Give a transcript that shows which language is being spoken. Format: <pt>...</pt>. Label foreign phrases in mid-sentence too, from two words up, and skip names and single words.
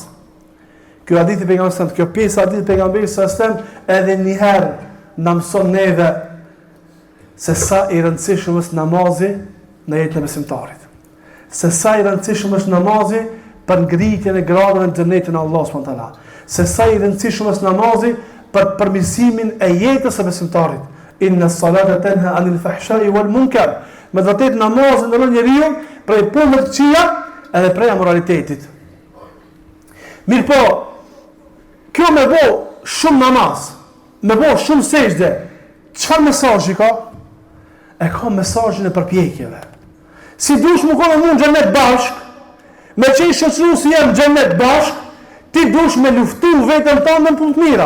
<sq>Kjo hadith I pejgamberit, kjo pjesë hadith pejgamberit</sq> <ar>صلى الله عليه وسلم</ar> <sq>edhe një herë na mëson neve se sa I rëndësishëm është namazi në jetën e besimtarit. Se sa I rëndësishëm është namazi për ngritjen e gradave në xhenetin e Allahut</sq> <ar>سبحانه وتعالى.</ar> <sq>Se sa I rëndësishëm është namazi për përmirësimin e jetës së besimtarit.</sq> <ar>إن الصلاة تنهى عن الفحشاء والمنكر.</ar> <sq>Me vërtet namazi ndalon njeriu prej punëve të këqija edhe prej amoralitetit. Mirë po, kjo me bo shumë namaz, me bo shumë sejdë, çfarë mesazhi ka? E ka mesazhin e përpjekjeve. Si dush më konë mund xhenet bashk, me qenë shoqëruar si jam xhenet bashk, ti dush me luftu veten tënde në punë të mira.</sq>